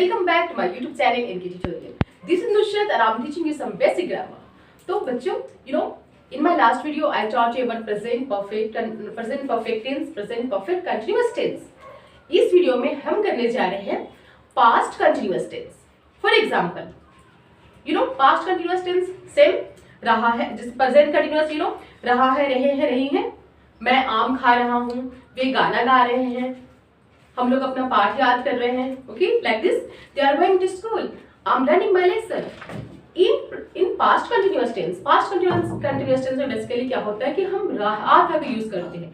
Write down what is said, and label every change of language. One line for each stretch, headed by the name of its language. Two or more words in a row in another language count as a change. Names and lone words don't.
English: back to my YouTube channel NK Tutorial. This is Nusrat and I'm teaching you some basic grammar.
Hindi: तो बच्चों,
English: in my last video I taught you about present perfect tense, present perfect continuous tense.
Hindi: इस वीडियो में हम करने जा रहे हैं
English: past continuous tense. For example, past continuous tense same
Hindi: रहा है, जिस
English: present continuous
Hindi: रहा है, रहे हैं, रही हैं. मैं आम खा रहा हूँ, वे गाना गा रहे हैं, हम लोग अपना पाठ याद कर रहे हैं.
English: OK, like this, they are going to school, I am learning my lesson. in past continuous tense
Hindi: में बेसिकली क्या होता है कि हम रहा था का यूज करते हैं.